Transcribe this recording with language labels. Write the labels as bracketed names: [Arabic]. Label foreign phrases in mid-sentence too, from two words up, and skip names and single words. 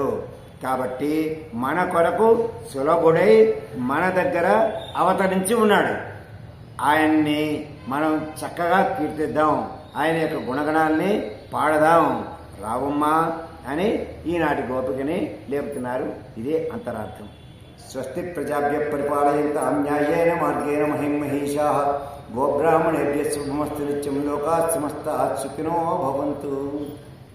[Sanskrit] కాబట్టి మన కొరకు సులభుడై మన దగ్గర అవతరించి ఉన్నాడు. ఆయన్ని మనం చక్కగా కీర్తిద్దాం, ఆయన యొక్క గుణగణాల్ని పాడదాం. రావమ్మా అని ఈనాటి గోపికని లేపుతున్నారు. ఇదే అంతరార్థం. స్వస్తి ప్రజాభ్య పరిపాలయంతాం న్యాయేన మార్గేణ మహిమహీషాః గోబ్రాహ్మణేభ్యः శుభమస్తు నిత్యం లోకాः సమస్తాః సుఖినో భవంతు.